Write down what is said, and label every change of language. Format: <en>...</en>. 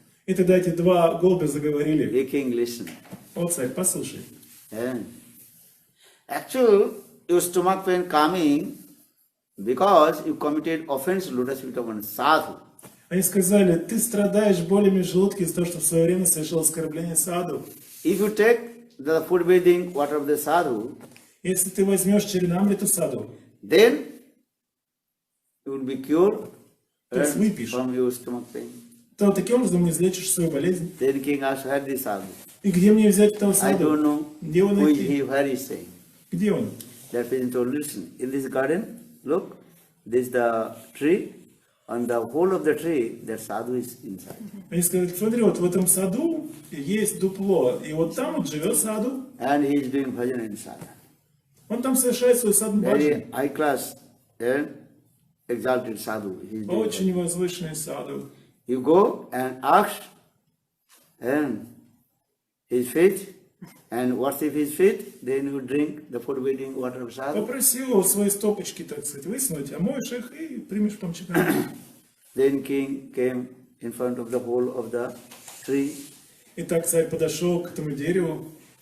<ru>И тогда эти два голубя заговорили.</ru> <en>Hey king, listen.</en> <ru>О, царь, послушай.</ru> <en>And actually, your stomach pain coming because you committed offense to lotus feet of one sadhu.</en> <ru>Они сказали, ты страдаешь болями в желудке из-за того, что в свое время совершил оскорбление саду.</ru> <en>If you take the food bathing water of the sadhu,</en> <ru>Если ты возьмешь черенамриту саду,</ru> <en>then you will be cured</en> <ru>То есть выпьешь.</ru> <en>from your stomach pain.</en> <ru>то таким образом излечишь свою болезнь.</ru> <en>Then king asked, where is sadhu?</en> <ru>И где мне взять этого</ru> <en>I</en> <ru>саду?</ru> <en>don't know.</en> <ru>Где его</ru> <en>Who is</en> <ru>найти?</ru> <en>he? Where is he?</en> <ru>Где он?</ru> <en>That pigeon told, listen, in this garden, look, this is the tree, on the whole of the tree, that sadhu is inside.</en> <ru>Они сказали, смотри, вот в этом саду есть дупло, и вот там вот живет саду.</ru> <en>And he is doing bhajan inside.</en> <ru>Он там совершает свой садхану баджан.</ru> <en>Very high class and exalted sadhu. He is doing</en> <ru>Очень возвышенный саду.</ru> <en>bhajan. You go and ask and his feet and worship his feet, then you drink the food bathing water of sadhu.</en> <ru>Попроси его свои стопочки, так сказать, высунуть, омоешь их и примешь потом читание.</ru> <en>Then king came in front of the hole of the tree.</en> <ru>Итак, царь подошел к этому дереву.</ru>